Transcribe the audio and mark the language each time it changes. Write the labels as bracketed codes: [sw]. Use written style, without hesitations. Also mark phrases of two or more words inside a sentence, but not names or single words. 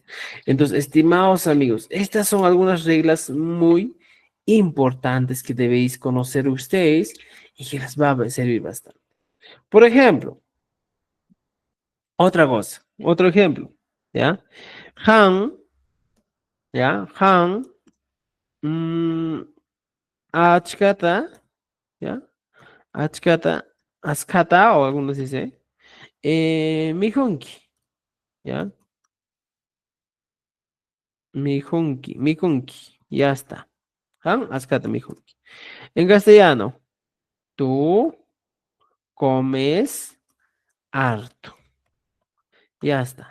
[es] Entonces, estimados amigos, estas son algunas reglas muy importantes que debéis conocer ustedes y que les va a servir bastante. Por ejemplo, otra cosa, otro ejemplo. ¿ya? Han, ¿ya? Han, mm, achkata, ¿ya? [qu] Achkata, askata, [es] o algunos dicen, mihunki, ¿ya? Mihunki, ya está. [qu] Han, askata, mihunki. [es] En castellano, tú comes harto, ya está.